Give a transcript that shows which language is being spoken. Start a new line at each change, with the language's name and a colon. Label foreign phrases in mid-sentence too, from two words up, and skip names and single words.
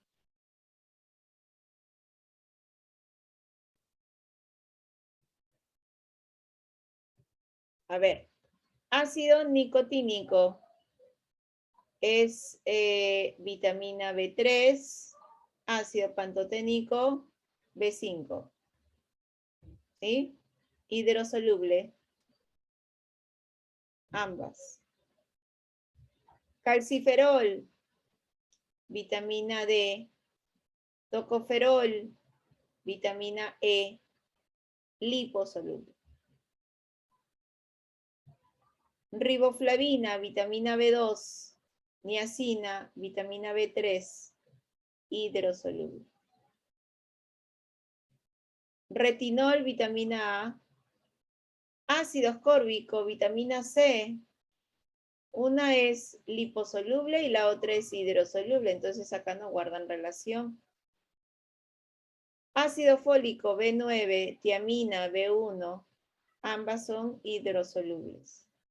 Spanish: A ver, ácido nicotínico es vitamina B3, ácido pantoténico B5, ¿sí? Hidrosoluble, ambas. Calciferol, vitamina D, tocoferol, vitamina E, liposoluble. Riboflavina, vitamina B2, niacina, vitamina B3, hidrosoluble. Retinol, vitamina A, ácido ascórbico, vitamina C. Una es liposoluble y la otra es hidrosoluble, entonces acá no guardan relación. Ácido fólico, B9, tiamina, B1, ambas son hidrosolubles.